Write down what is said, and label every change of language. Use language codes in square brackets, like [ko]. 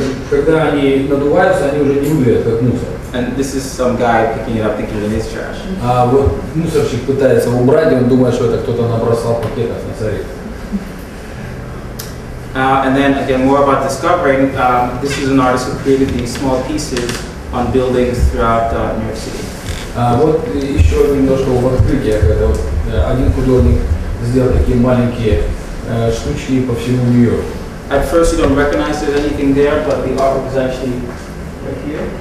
[ru] Когда они надуваются, они уже не выглядят как мусор. [en] And this is some guy picking it up thinking it is trash. [ru] Вот мусорщик пытается убрать, и он думает, что это кто-то набросал пакетов на царе. [en] And then again, more about discovering. This is an artist who created these small pieces on buildings throughout New York City. [ru] Вот еще немножко в открытиях. Это вот один художник сделал такие маленькие штучки по всему Нью-Йорку. [en] At first, you don't recognize there's anything there, but the artwork is actually right here.